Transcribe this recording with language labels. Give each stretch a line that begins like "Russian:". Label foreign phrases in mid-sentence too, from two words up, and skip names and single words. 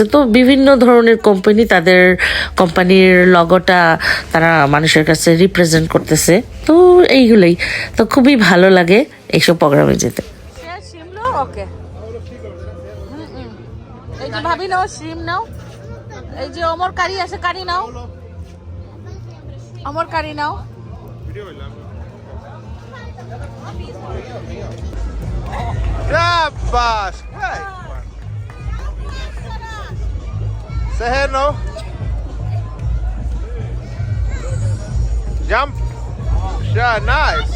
Bangla: তো বিভিন্ন ধরনের কোম্পানি তাদের কোম্পানির লগোটা তারা মানুষের কাছে রিপ্রেজেন্ট করতেছে। তো এইগুলোই তো খুবই ভালো লাগে এইসব প্রোগ্রামে যেতে। এই যে ভাবি নাও, শ্রিম নাও, এই যে অমর কারি আছে, কারি নাও, অমর কারি নাও।
Swedish: Jävlar! Hej! Säg här nu.
English: Jump.
Swedish: Ja, nice.